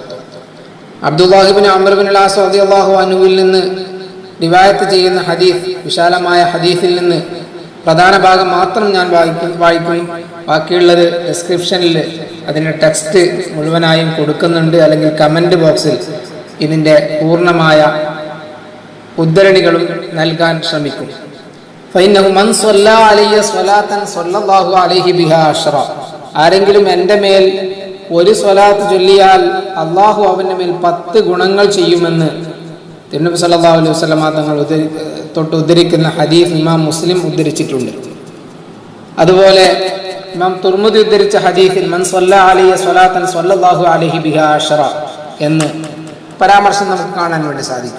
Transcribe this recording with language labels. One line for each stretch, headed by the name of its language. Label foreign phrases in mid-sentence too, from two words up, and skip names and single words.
Malayalam: അബ്ദുല്ലാഹി ഇബ്നു അംർ ഇബ്നുൽ ആസ്
Arabic: رضي الله عنه
Malayalam: നിന്ന് റിവായത്ത് ചെയ്യുന്ന ഹദീസ്, വിശാലമായ ഹദീസിൽ നിന്ന് പ്രധാന ഭാഗം മാത്രം ഞാൻ വായിക്കും. ബാക്കിയുള്ളത് ഡിസ്ക്രിപ്ഷനിൽ അതിൻ്റെ ടെക്സ്റ്റ് മുഴുവനായും കൊടുക്കുന്നുണ്ട്, അല്ലെങ്കിൽ
English: comment box
Malayalam: ഇതിൻ്റെ പൂർണ്ണമായ ഉദ്ധരണികളും നൽകാൻ ശ്രമിക്കും.
Arabic: فإنه من صلى عليه صلاة صلى الله عليه بها 10.
Malayalam: ആരെങ്കിലും എൻ്റെ മേൽ ഒരു സ്വലാത്ത് ചൊല്ലിയാൽ അള്ളാഹു അവൻ്റെ മേൽ 10 ഗുണങ്ങൾ ചെയ്യുമെന്ന് തിരുനബി
Arabic: صلى الله عليه وسلم
Malayalam: തങ്ങൾ ഉദ്ധരിക്കുന്ന ഹദീസ് ഇമാം മുസ്ലിം ഉദ്ധരിച്ചിട്ടുണ്ട്. അതുപോലെ ഇമാം തുർമുദി ഉദ്ധരിച്ച ഹദീസിൽ
Arabic: من صلى عليه صلاة صلى الله عليه بها عشرا
Malayalam: എന്ന് പരാമർശം നമുക്ക് കാണാൻ വേണ്ടി സാധിക്കും.